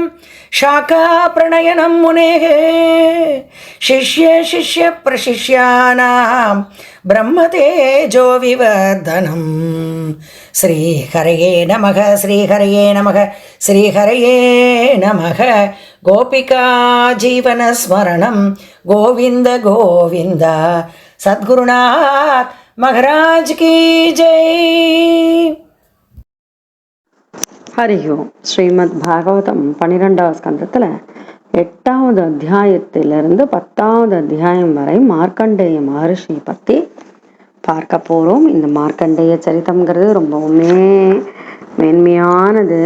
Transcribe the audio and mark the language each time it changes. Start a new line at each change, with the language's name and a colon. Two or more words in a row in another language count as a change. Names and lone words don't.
Sanskrit: शाखाप्रणयनं मुनेः शिष्ये शिष्यप्रशिष्याणां ब्रह्मतेजो विवर्धनं श्रीहरये नमः श्रीहरये नमः श्रीहरये नमः गोपिका जीवनस्मरणं गोविन्द गोविन्द
Hindi: सद्गुरुनाथ महाराज की जय.
Sanskrit: हरि ओम्.
Tamil: ஸ்ரீமத் பாகவதம் 12வது ஸ்கந்தத்தில் 8வது அத்தியாயத்திலிருந்து 10வது அத்தியாயம் வரை மார்க்கண்டேய மகர்ஷி பற்றி பார்க்க போகிறோம். இந்த மார்க்கண்டேய சரித்தம்ங்கிறது ரொம்பவுமே மேன்மையானது.